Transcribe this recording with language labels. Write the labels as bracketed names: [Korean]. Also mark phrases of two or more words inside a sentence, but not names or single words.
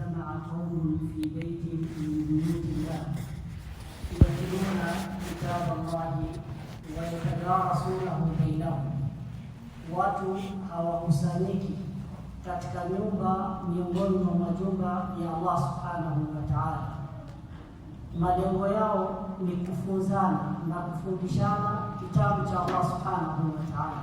[Arabic] قوم في بيت من بيوت الله يتلون كتاب الله ويتدارسونه بينهم. [Swahili] Watu hawakusanyiki katika nyumba miongoni mwa majumba ya Allah [Arabic] سبحانه وتعالى. [Swahili] Malengo yao ni kufunzana na kufundishana kitabu cha Allah [Arabic] سبحانه وتعالى.